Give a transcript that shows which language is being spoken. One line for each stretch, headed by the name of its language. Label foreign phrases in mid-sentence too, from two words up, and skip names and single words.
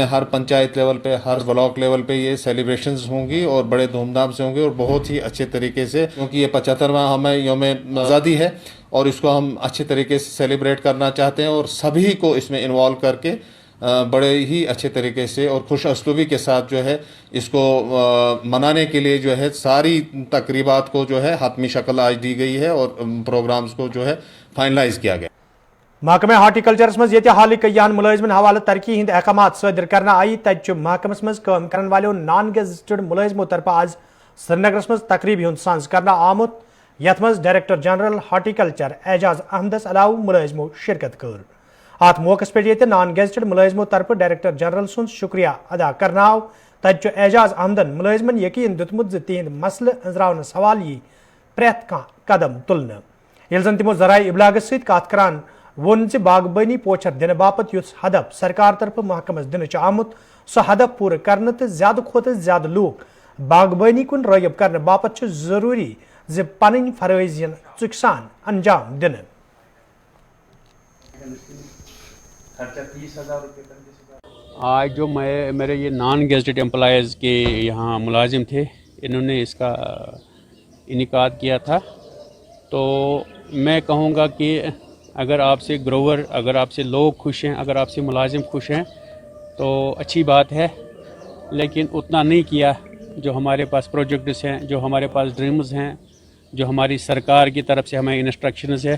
Urdu: ہر پنچایت لیول پے، ہر بلاک لیول پے یہ سیلیبریشنز ہوں گی اور بڑے دھوم دھام سے ہوں گے اور بہت ہی اچھے طریقے سے، کیونکہ یہ 75واں ہمیں یوم آزادی ہے اور اس کو ہم اچھے طریقے سے سیلیبریٹ کرنا چاہتے ہیں اور سبھی کو اس میں انوالو کر کے بڑے ہی اچھے طریقے سے اور خوش اسلوبی کے ساتھ جو ہے اس کو منانے کے لیے جو ہے ساری تقریبات کو جو ہے حتمی شکل آج دی گئی ہے اور پروگرامز کو جو ہے فائنلائز کیا گیا.
Kashmiri: महकमे हार्टिकल्चरस मज ये हाल कयान मुलाजिमन हवाले तरक्की हिंद अहकाम सदर करना आई, तत महकमस मज काम करन वालों
English: non gazetted
Kashmiri: मुलाजिमों तरफ आज श्रीनगरस मज तकरीब हुंद सांस करना आमुत, यथ मज
English: director general horticulture
Kashmiri: एजाज अहमदस अलाव मुलाजिमों शिरकत कर। अत मौके पे
English: non gazetted
Kashmiri: मुलाजिमों तरफ
English: director general
Kashmiri: सुन शुक्रिया अदा करना आव, तत एजाज अहमदन मुलाजिमन यकीन दितमुत तिहंद मसले अंजरावनस हवाल यी प्रेत कह कदम तुलने। ये जन तिमो जराए इबलाग सत कत करान वोन बागबानी पोचर दिन बापत युस हदफ सरकार तरफ महकमस दिन आमुत, सह हदफ पूरा करने तो ज्यादा खोत ज्यादा लोग बागबानी कुन रगब करने बापत जरूरी जे पन फरजियन चुकसान अंजाम दिन।
Urdu: آج جو میرے یہ
English: non gazetted employees
Urdu: کے یہاں ملازم تھے، انہوں نے اس کا انعقاد کیا تھا. تو میں کہوں گا کہ اگر آپ سے گروور، اگر آپ سے لوگ خوش ہیں، اگر آپ سے ملازم خوش ہیں تو اچھی بات ہے، لیکن اتنا نہیں کیا جو ہمارے پاس پروجیکٹس ہیں، جو ہمارے پاس ڈریمز ہیں، جو ہماری سرکار کی طرف سے ہمیں انسٹرکشنز ہے.